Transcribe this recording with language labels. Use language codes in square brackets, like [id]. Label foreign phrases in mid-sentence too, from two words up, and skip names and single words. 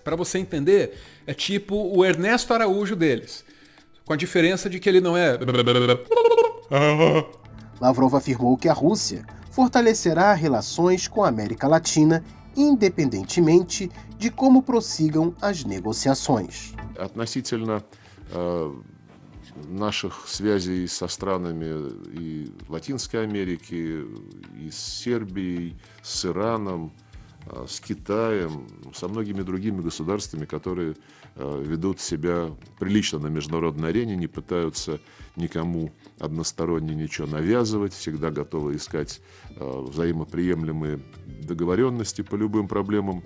[pt] Para você entender, é tipo o Ernesto Araújo deles, com a diferença de que ele não é... Lavrov afirmou que a Rússia fortalecerá relações com a América Latina, independentemente de como prossigam as negociações. [ru] Относительно наших связей со странами и Латинской Америки, и с Сербией, с Ираном, с Китаем, со многими другими государствами, которые ведут себя прилично на международной арене, не пытаются никому односторонне ничего навязывать, всегда готовы искать взаимоприемлемые договоренности по любым проблемам.